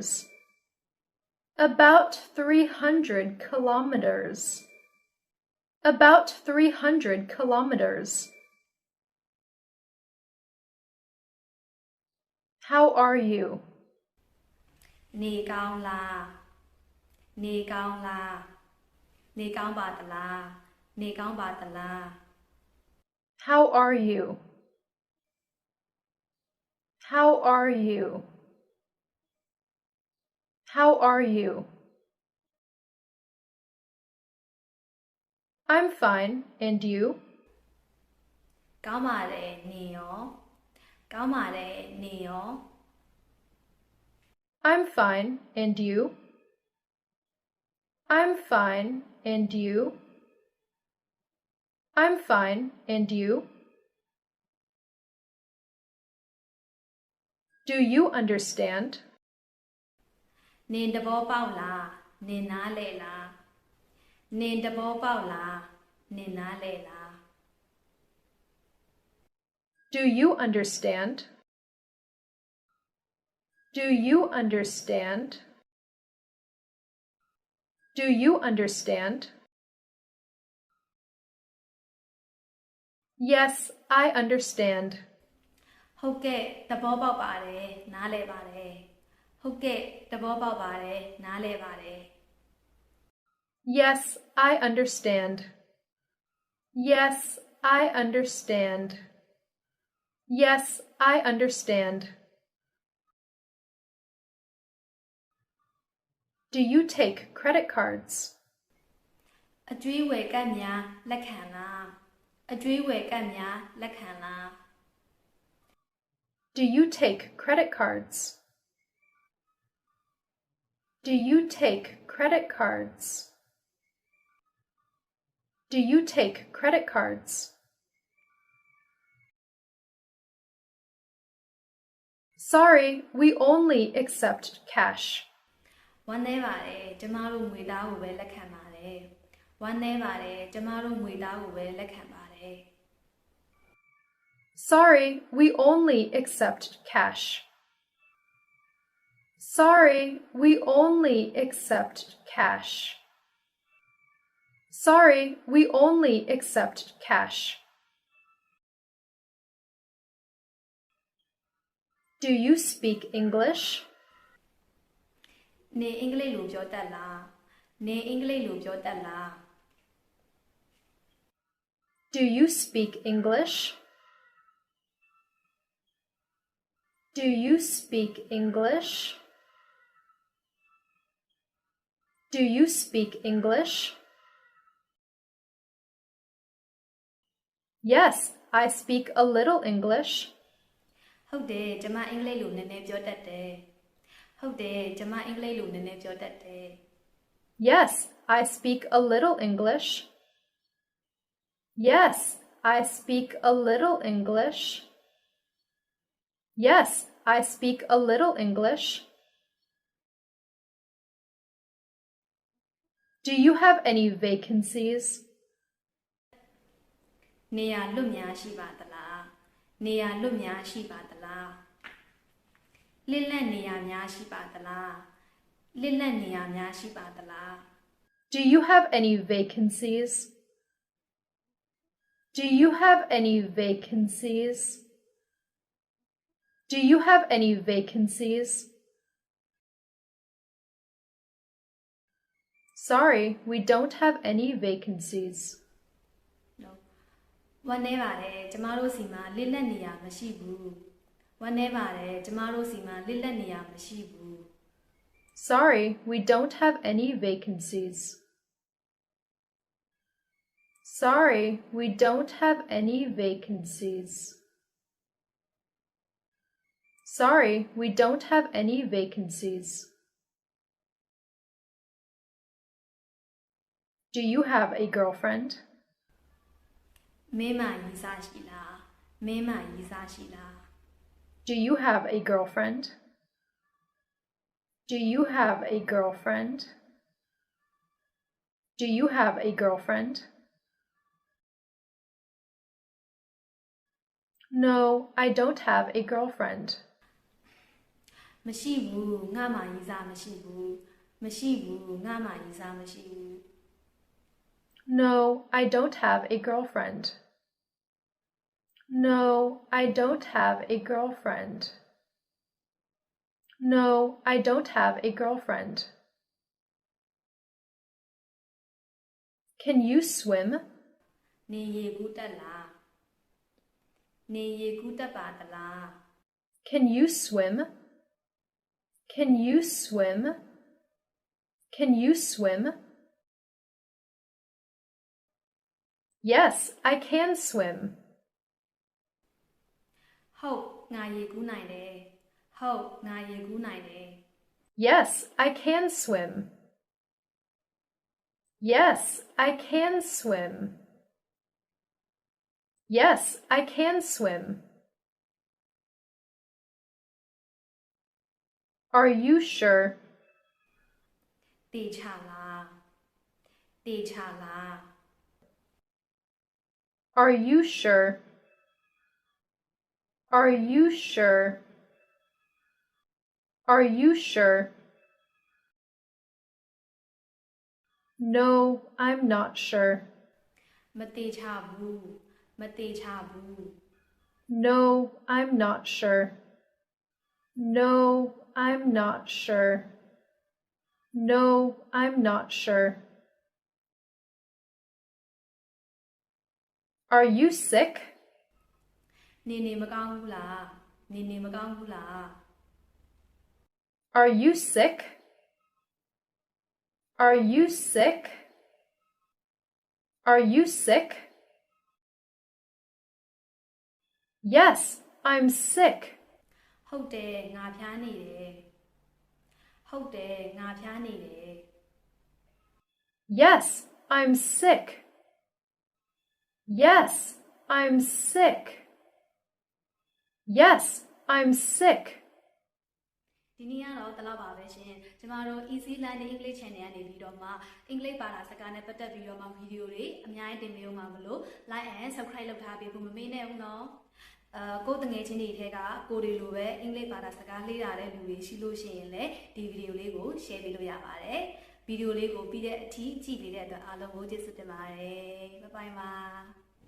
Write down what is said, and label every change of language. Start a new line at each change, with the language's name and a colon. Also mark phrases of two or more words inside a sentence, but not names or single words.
English: About 300 kilometers. About 300 kilometers. How are you?
Burmese: နေကောင်းလားနေကောင်းလားနေကောင်းပါသလားနေကောင်းပါသလား
English: How are you? How are you? How are you? I'm fine, and you?
Burmese: ကောင်းပါတယ်နေရောကောင်းပါတယ်နေရော
English: I'm fine, and you? I'm fine, and you? I'm fine, and you? Do you understand?
Burmese: နင်တဘောပေါက်လားနင်နားလဲလားနင်တဘောပေါက်လားနင်နားလဲလား
English: Do you understand? Do you understand? Do you understand? Yes, I understand.
Burmese: ဟုတ်ကဲ့တဘောပေါက်ပါတယ်နားလဲပါတယ်ဟုတ်ကဲ့တဘောပေါက်ပါတယ်နားလဲပါတယ်
English: Yes, I understand. Yes, I understand. Yes, I understand. Do you take credit cards?
Burmese: အကျွေးဝယ်ကတ်များလက်ခံလားအကျွေးဝယ်ကတ်များလက်ခံလား
English: Do you take credit cards? Do you take credit cards? Do you take credit cards? Sorry, we only accept cash.
Burmese: ဝမ်းနည်းပါတယ်ကျမတို့ငွေသားကိုပဲလက်ခံပါတယ်ဝမ်းနည်းပါတယ်ကျမတို့ငွေသားကိုပဲလက်ခံပါတယ်
English: Sorry, we only accept cash. Sorry, we only accept cash. Sorry, we only accept cash. Do you speak English?
Burmese: နေအင်္ဂလိပ်လိုပြောတတ်လားနေအင်္ဂလိပ်လိုပြောတတ်လား
English: Do you speak English? Do you speak English? Do you speak English? Yes, I speak a little English.
Burmese: ဟုတ်တယ်ကျမအင်္ဂလိပ်လိုနည်းနည်းပြောတတ်တယ်ဟုတ်တယ်ကျမအင်္ဂလိပ်လိုနည်းနည်းပြောတတ်တယ်
English: Yes, I speak a little English. Yes, I speak a little English. Yes, I speak a little English. Do you have any vacancies?
Burmese: နေရာလွတ်များရှိပါသလားနေရာလွတ်များရှိပါသလားလစ်လက်နေရာများရှိပါသလားလစ်လက်နေရာများရှိပါသလား
English: Do you have any vacancies? Do you have any vacancies? Do you have any vacancies? Sorry, we don't have any vacancies.
Burmese: No ဝမ်းနည်းပါတယ်ကျမတို့စီမှာလစ်လက်နေရာမရှိဘူးဝမ်းနည်းပါတယ်ကျမတို့စီမှာလစ်လက်နေရာမရှိဘူး
English: Sorry, we don't have any vacancies. Sorry, we don't have any vacancies. Sorry, we don't have any vacancies. Do you have a girlfriend?
Burmese: မင်းမရီးစားရှိလားမင်းမရီးစားရှိလား
English: Do you have a girlfriend? Do you have a girlfriend? Do you have a girlfriend? No, I don't have a girlfriend.
Burmese: မရှိဘူးငါမှရီးစားမရှိဘူးမရှိဘူးငါမှရီးစားမရှိဘူး
English: No, I don't have a girlfriend. No, I don't have a girlfriend. No, I don't have a girlfriend. Can you swim?
Burmese: နေရေကူးတက်လားနေရေကူးတက်ပါသလား
English: Can you swim? Can you swim? Can you swim? Yes, I can swim.
Burmese: ဟုတ်ငါရေကူးနိုင်တယ်ဟုတ်ငါရေကူးနိုင်တယ်
English: Yes, I can swim. Yes, I can swim. Yes, I can swim. Are you sure?
Burmese: တေချာလားတေချာလား
English: Are you sure? Are you sure? Are you sure? No, I'm not sure.
Burmese: မတေချာဘူးမတေချာဘူး
English: No, I'm not sure. No, I'm not sure. No, I'm not sure. Are you sick?
Burmese: နေနေမကောင်းဘူးလားနေနေမကောင်းဘူးလား
English: Are you sick? Are you sick? Are you sick? Yes, I'm sick.
Burmese: ဟုတ်တယ်ငါဖျားနေတယ်ဟုတ်တယ်ငါဖျားနေတယ်
English: Yes, I'm sick. Yes, I'm sick. Yes, I'm sick.
Burmese: ဒီနေ့ကတော့တလောက်ပါပဲရှင်ကျမတို့ Easy Learning English Channel ကနေပြီးတော့မှအင်္ဂလိပ်ဘာသာစကားနဲ့ပတ်သက်ပြီးတော့မှဗီဒီယိုတွေအများကြီးတင်ပေးအောင်ပါမလို့
English: like and subscribe
Burmese: လုပ်ထားပေးဖို့မမေ့နဲ့ဦးနော်ကိုယ်တငယ်ချင်းတွေထဲကကိုတွေလိုပဲအင်္ဂလိပ်ဘာသာစကားလေ့လာတဲ့လူတွေရှိလို့ရှိရင်လည်းဒီဗီဒီယိုလေးကို share ပေးလို့ရပါတယ်ဗီဒီယိုလေးကိုပြီးတဲ့အထိကြည့်ပေးတဲ့အတွက်အားလုံးကိုကျေးဇူးတင်ပါတယ်ဘိုင်ဘိုင်ပါ